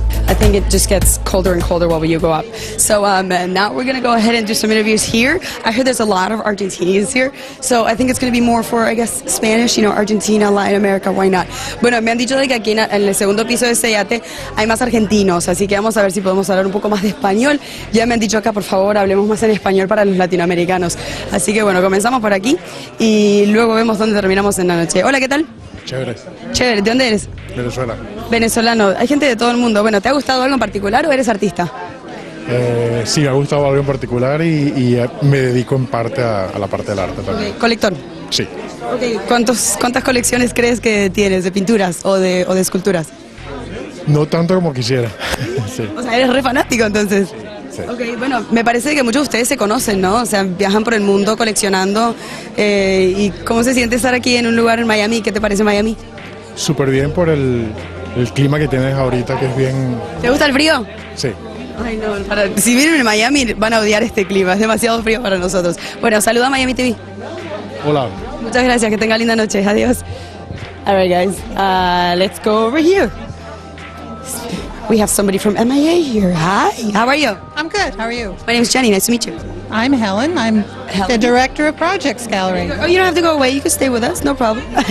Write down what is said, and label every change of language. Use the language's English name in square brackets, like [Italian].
[English] I think it just gets colder and colder while you go up. So now we're going to go ahead and do some interviews here. I heard there's a lot of Argentinians here, so I think it's going to be more for, I guess, Spanish, you know, Argentina, Latin America, why not? [Spanish] Bueno, me han dicho de que aquí en el segundo piso de este yate hay más argentinos, así que vamos a ver si podemos hablar un poco más de español. Ya me han dicho acá, por favor, hablemos más en español para los latinoamericanos. Así que bueno, comenzamos por aquí y luego vemos dónde terminamos en la noche. Hola, ¿qué tal? Chévere. Chévere, ¿de dónde eres? Venezuela. Venezolano. Hay gente de todo el mundo. Bueno, ¿te ha gustado algo en particular o eres artista? Sí, me ha gustado algo en particular y me dedico en parte a la parte del arte también. Colector. Sí. [English] Okay. [Spanish] ¿Cuántas colecciones crees que tienes de pinturas o de esculturas? No tanto como quisiera. Sí. O sea, eres re fanático entonces. Sí. Ok, bueno, me parece que muchos de ustedes se conocen, ¿no? O sea, viajan por el mundo coleccionando. ¿Y cómo se siente estar aquí en un lugar en Miami? ¿Qué te parece Miami? Súper bien por el clima que tienes ahorita, que es bien... ¿Te gusta el frío? Sí. Ay, no, si vienen en Miami van a odiar este clima, es demasiado frío para nosotros. Bueno, saluda a Miami TV. Hola. Muchas gracias, que tenga linda noche, adiós. [English] All right, guys, let's go over here. We have somebody from MIA here. Hi, how are you? I'm good. How are you? My name is Jenny, nice to meet you. I'm Helen. I'm Helen. the director of Projects Gallery. Oh, you don't have to go away, you can stay with us, no problem.